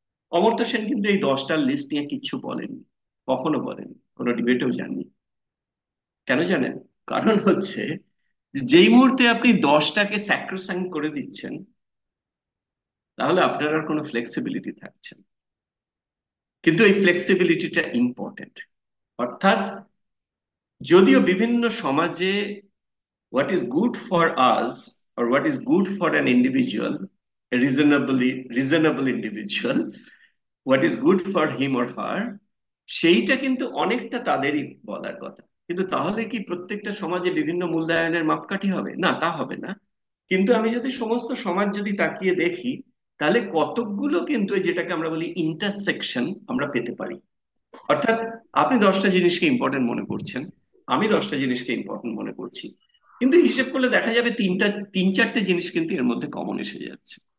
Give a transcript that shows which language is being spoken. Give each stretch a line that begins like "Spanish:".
Bangla: অমর্ত্য সেন কিন্তু এই 10টার লিস্ট নিয়ে কিচ্ছু বলেননি, কখনো বলেননি, কোনো ডিবেটেও যাননি। কেন জানেন? কারণ হচ্ছে যেই মুহূর্তে আপনি 10টাকে স্যাক্রোসাঙ্ক্ট করে দিচ্ছেন, তাহলে আপনার আর কোনো ফ্লেক্সিবিলিটি থাকছে না। কিন্তু এই ফ্লেক্সিবিলিটিটা ইম্পর্টেন্ট। অর্থাৎ যদিও বিভিন্ন সমাজে
English: what is good for us, or what is good for an individual, a reasonable individual, what is good for him or her,
Bangla: সেইটা কিন্তু অনেকটা তাদেরই বলার কথা। কিন্তু তাহলে কি প্রত্যেকটা সমাজে বিভিন্ন মূল্যায়নের মাপকাঠি হবে? না, তা হবে না। কিন্তু আমি যদি সমস্ত সমাজ যদি তাকিয়ে দেখি, তাহলে কতকগুলো কিন্তু এই যেটাকে আমরা বলি ইন্টারসেকশন আমরা পেতে পারি। অর্থাৎ আপনি 10টা জিনিসকে ইম্পর্টেন্ট মনে করছেন, আমি 10টা জিনিসকে ইম্পর্টেন্ট মনে করছি, কিন্তু হিসেব করলে দেখা যাবে তিন চারটে জিনিস কিন্তু এর মধ্যে কমন এসে যাচ্ছে।